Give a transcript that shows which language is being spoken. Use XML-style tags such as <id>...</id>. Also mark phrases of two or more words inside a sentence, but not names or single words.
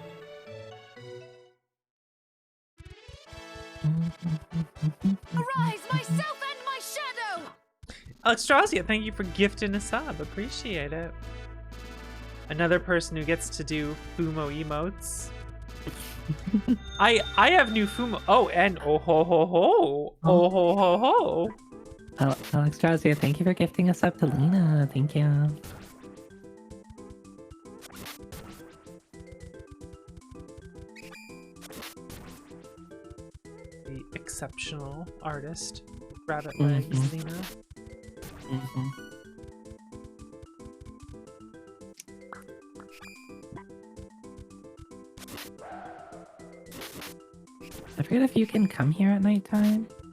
<en>Arise, myself and my shadow! Alexstrasia, thank you for gifting a sub. Appreciate it. Another person who gets to do Fumo emotes. I have new Fumo. Oh, and oh ho ho ho. Oh ho ho ho. Alexstrasia, thank you for gifting us up to Lena. Thank you. The exceptional artist, Rabbit Legs, Lena. I forget if you can come here at nighttime.</en>